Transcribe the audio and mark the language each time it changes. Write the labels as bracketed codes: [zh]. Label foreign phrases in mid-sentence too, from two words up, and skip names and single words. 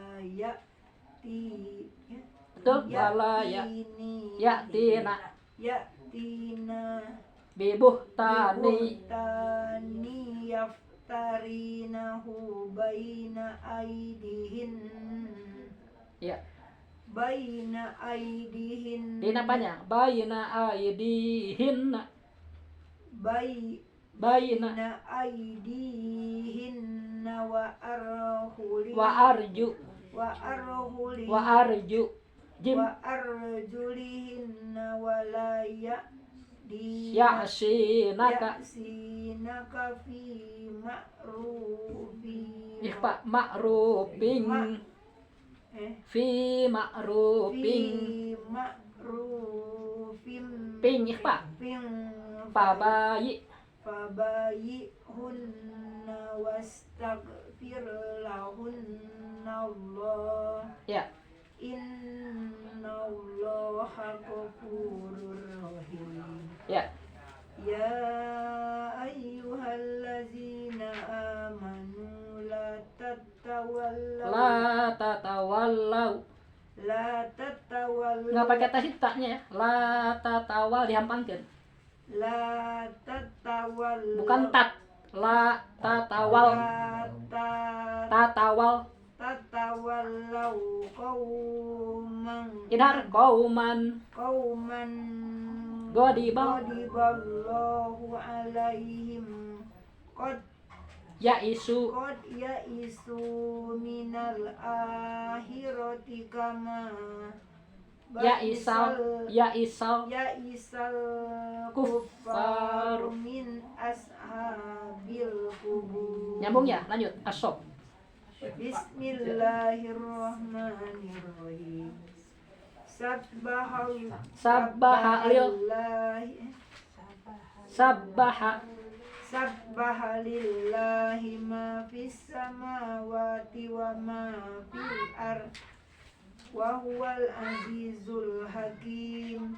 [ar] Betul. ولا يأتين bibuhtani bibuhtani يفترينه يفترينه بين أيديهن. Ya. بين أيديهن. [id] Ini apanya? [ar] بين أيديهن. Baina Bayna أيديهن وأرجل. وأرج. وأرجل. وأرج. جيم. وأرجلهن ولا Ya'sinaka. يعصينك في معروف. إخفاء معروف. في معروف. في معروف. بنج إخفاء. فباي. فبايعهن واستغفر لهن الله. Ya. إن الله غفور رحيم. Ya. يا أيها الذين آمنوا لا تتولوا. لا تتولوا. لا تتولوا. [id] Nggak pakai tasitanya ya. [ar] لا تتول dihampangkeun. لا تتولوا. Bukan tat. لا تتول. تتول. تتولوا قوما. إظهار قوما غضب غضب الله عليهم قد ya'isu يئسوا من الآخرة كما ya'isal ya'isal kuffar. الكفار من أصحاب القبور. [id] Nyambung ya, lanjut. Asob. [ar] بسم الله الرحمن الرحيم. سبح لله ما في السماوات وما في الأرض وهو العزيز الحكيم.